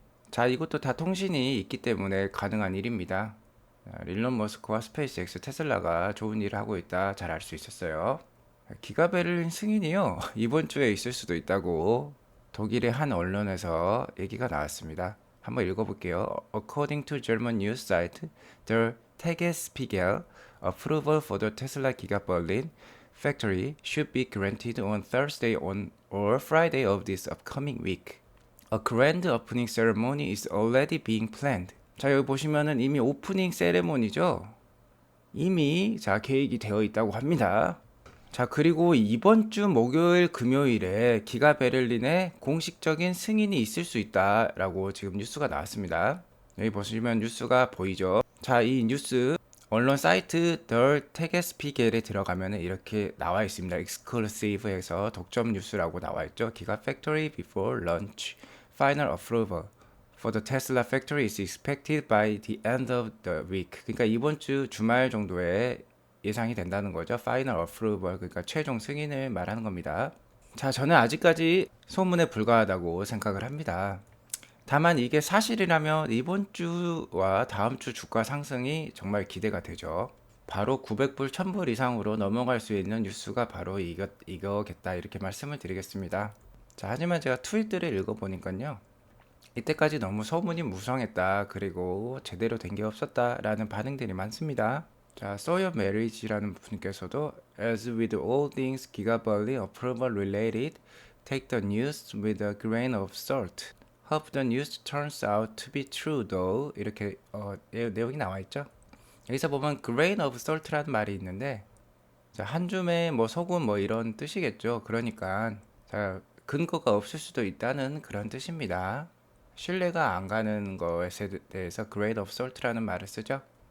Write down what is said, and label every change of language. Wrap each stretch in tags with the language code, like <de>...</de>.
<ko>자, 이것도 다 통신이 있기 때문에 가능한 일입니다. 일론 머스크와 스페이스X 테슬라가 좋은 일을 하고 있다 잘 알 수 있었어요. 기가베를린 승인이요, 이번 주에 있을 수도 있다고 독일의 한 언론에서 얘기가 나왔습니다. 한번 읽어볼게요.</ko> <en>According to German news site Der Tagesspiegel, approval for the Tesla Giga Berlin factory should be granted on Thursday or Friday of this upcoming week. A grand opening ceremony is already being planned.</en> <ko>자, 여기 보시면은 이미 오프닝 세레모니죠. 이미 자 계획이 되어 있다고 합니다. 자, 그리고 이번 주 목요일 금요일에 기가 베를린에 공식적인 승인이 있을 수 있다라고 지금 뉴스가 나왔습니다. 여기 보시면 뉴스가 보이죠. 자, 이 뉴스 언론 사이트 덜 테게스피겔에 들어가면 이렇게 나와 있습니다. 익스클루시브에서 독점 뉴스라고 나와 있죠.</ko> <en>기가 팩토리 before launch final approval for the Tesla factory is expected by the end of the week.</en> <ko>그러니까 이번 주 주말 정도에 예상이 된다는 거죠. Final approval, 그러니까 최종 승인을 말하는 겁니다. 자, 저는 아직까지 소문에 불과하다고 생각을 합니다. 다만 이게 사실이라면 이번 주와 다음 주 주가 상승이 정말 기대가 되죠. 바로 900불, 1000불 이상으로 넘어갈 수 있는 뉴스가 바로 이거겠다 이렇게 말씀을 드리겠습니다. 자, 하지만 제가 트윗들을 읽어보니까요, 이때까지 너무 소문이 무성했다, 그리고 제대로 된 게 없었다 라는 반응들이 많습니다. 자, 소연 메리지라는 분께서도</ko> <en>As with all things Giga Berlin approval related, Take the news with a grain of salt. Hope the news turns out to be true though.</en> <ko>이렇게 내용이 나와 있죠. 여기서 보면 grain of salt라는 말이 있는데 자, 한 줌의 뭐 소금 뭐 이런 뜻이겠죠. 그러니까 자, 근거가 없을 수도 있다는 그런 뜻입니다. 신뢰가 안 가는 것에 대해서 grain of salt라는 말을 쓰죠.</ko>